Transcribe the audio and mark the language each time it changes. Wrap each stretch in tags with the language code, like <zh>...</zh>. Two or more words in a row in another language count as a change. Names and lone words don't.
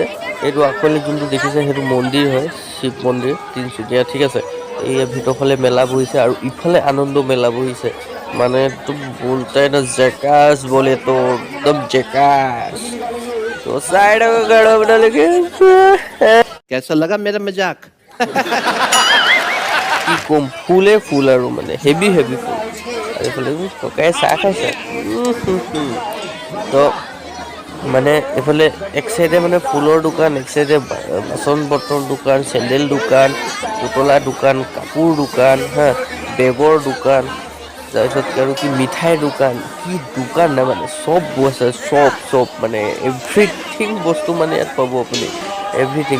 <as>এইটো আগফালে যোনটো দেখিছে সেইটো মন্দিৰ হয়, শিৱ মন্দিৰ, তিনিচুকীয়া। ঠিক আছে, এই ভিতৰৰ ফালে মেলা বহিছে আৰু ইফালে আনন্দ মেলা বহিছে। মানে একদম</as> <hi>बोलते हैं ना झकास बोले,</hi> <as>তো একদম জেকাচ। তো চাই থাকক আৰু আপোনালোকে।</as> <hi>कैसा लगा मेरा मजाक?</hi> <as>কি ক'ম, ফুলে ফুল আৰু মানে হেভি হেভি ফুল। আৰু এইফালে ককাই চাহ খাইছে। তো মানে এইফালে এক চাইডে মানে ফুলৰ দোকান, এক চাইডে বাচন বৰ্তন দোকান, চেণ্ডেল দোকান, পুতলা দোকান, কাপোৰ দোকান, হা, বেগৰ দোকান, তাৰপিছত আৰু কি মিঠাইৰ দোকান, কি দোকান নাই মানে চব আছে, চব মানে এভৰিথিং বস্তু মানে ইয়াত পাব আপুনি, এভৰিথিং।</as>